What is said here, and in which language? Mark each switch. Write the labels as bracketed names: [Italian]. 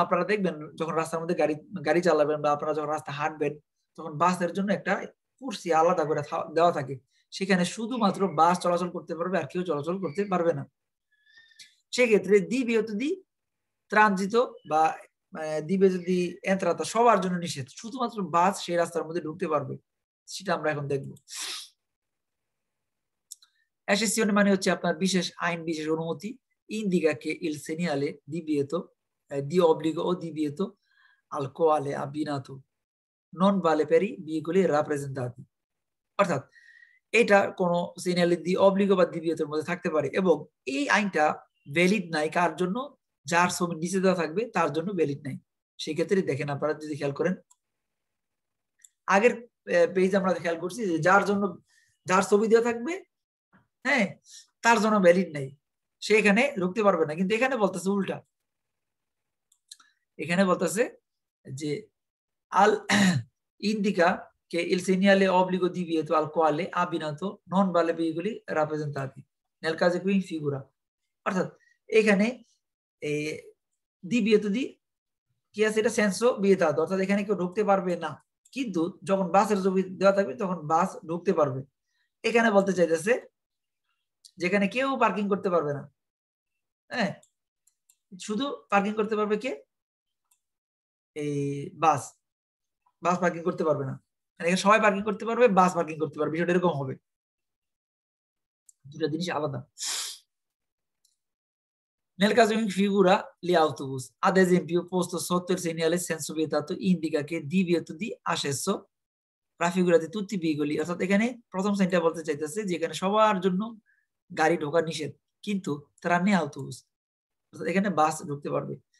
[Bangla] আপনারা দেখবেন যখন রাস্তার মধ্যে গাড়ি চালাবেন বা আপনারা যখন রাস্তা হাঁটবেন, তখন বাসের জন্য একটা কুর্সি আলাদা করে দেওয়া থাকে, সেখানে শুধুমাত্র বাস চলাচল করতে পারবে, আর কেউ চলাচল করতে পারবে না। সেক্ষেত্রে divieto di transito বা divieto di entrata সবার জন্য নিষেধ, শুধুমাত্র বাস সেই রাস্তার মধ্যে ঢুকতে পারবে। সেটা আমরা এখন দেখবো। অ্যাসেসিওনে মানে হচ্ছে আপনার বিশেষ আইন বিশেষ অনুমতি, [Italian] indica che il segnale divieto di obbligo o divieto al quale abbinato non vale per i veicoli rappresentati। [Bangla] অর্থাৎ এটা কোন সিগন্যাল দি অব্লিগো বা দিবিয়তের মধ্যে থাকতে পারে এবং এই আইনটা ভ্যালিড নাই কার জন্য, যার ছবি নিচে দেওয়া থাকবে তার জন্য ভ্যালিড নাই। সেই ক্ষেত্রে দেখেন আপনারা যদি খেয়াল করেন আগের পেজ আমরা খেয়াল করছি যে যার জন্য যার ছবি দেওয়া থাকবে হ্যাঁ তার জন্য ভ্যালিড নাই, সে এখানে ঢুকতে পারবে না। কিন্তু এখানে বলতেছে উল্টা, এখানে বলতেছে যে [Italian] al indica che il segnale obbligo divieto al quale abbinato non vale veicoli rappresentati nel caso qui in figura। [Bangla] অর্থাৎ এখানে divieto di কি আছে, এটা সেন্সো vietato, অর্থাৎ এখানে কেউ ঢুকতে পারবে না, কিন্তু যখন বাসের ছবি দেওয়া থাকবে তখন বাস ঢুকতে পারবে। এখানে বলতে চাইতেছে যেখানে কেউ পার্কিং করতে পারবে না, হ্যাঁ শুধু পার্কিং করতে পারবে কে, এই বাস, বাস পার্কিং করতে পারবে না। এখানে সবাই পার্কিং করতে পারবে, বাস পার্কিং করতে পারবে, বিষয়টা এরকম হবে, দুটো জিনিস আলাদা। [Italian] Nel caso in figura gli autobus, ad esempio, posto sotto il segnale senso vietato indica che divieto di accesso raffigurati tutti i veicoli। [Bangla] অর্থাৎ এখানে প্রথম সাইনটা বলতে চাইতেছে যে এখানে সবার জন্য গাড়ি ঢোকা নিষেধ, কিন্তু tranne autobus, অর্থাৎ এখানে বাস ঢুকতে পারবে।